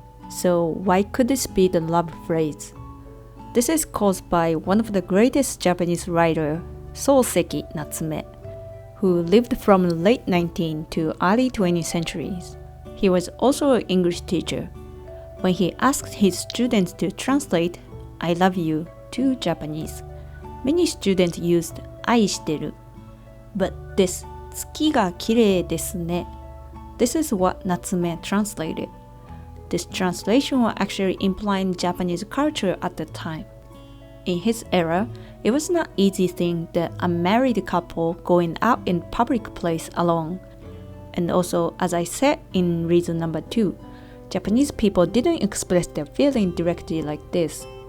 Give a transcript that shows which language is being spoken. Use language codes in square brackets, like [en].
[en] So why could this be the love phrase? This is caused by one of the greatest Japanese writer, Soseki Natsume.who lived from the late 19th to early 20th centuries. He was also an English teacher. When he asked his students to translate I love you to Japanese, many students used 愛してる. But this [ja] 月が綺麗ですね. [en] This is what Natsume translated. This translation was actually implying Japanese culture at the time. In his era,It was not easy thing that a married couple going out in public place alone. And also, as I said in reason number 2, Japanese people didn't express their feeling directly like this.